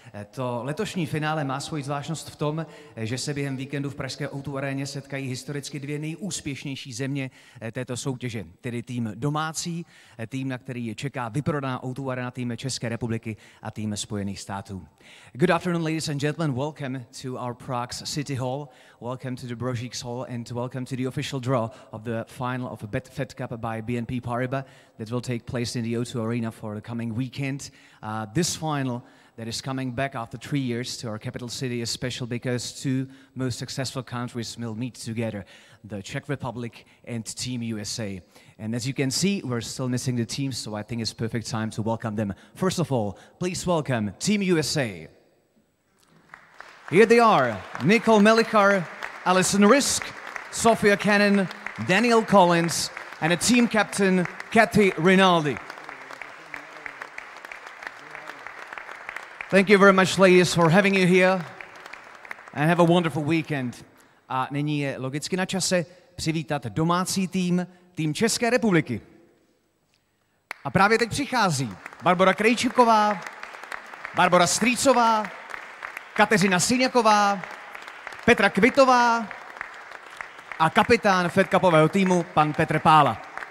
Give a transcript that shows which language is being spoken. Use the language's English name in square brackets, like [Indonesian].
[Czech] To letošní finále má svoji zvláštnost v tom, že se během víkendu v pražské O2 aréně setkají historicky dvě nejúspěšnější země této soutěže, tedy tým domácí, tým, na který čeká vyprodaná O2 arena, tým České republiky a tým Spojených států. [English] Good afternoon, ladies and gentlemen. Welcome to our Prague's City Hall. Welcome to the Brožík's Hall and welcome to the official draw of the final of the Fed Cup by BNP Paribas that will take place in the O2 Arena for the coming weekend. This final that is coming back after 3 years to our capital city is special because two most successful countries will meet together, the Czech Republic and Team USA. And as you can see, we're still missing the teams, so I think it's perfect time to welcome them. First of all, please welcome Team USA. Here they are, Nicole Melikar, Alison Risk, Sophia Cannon, Daniel Collins, and a team captain, Kathy Rinaldi. Thank you very much, ladies, for having you here, and have a wonderful weekend. [Czech] A nyní je logicky na čase přivítat domácí tým České republiky. A právě teď přichází Barbora Krejčíková, Barbora Strýcová, Kateřina Syňaková, Petra Kvitová a kapitán Fed Cupového týmu, pan Petr Pála.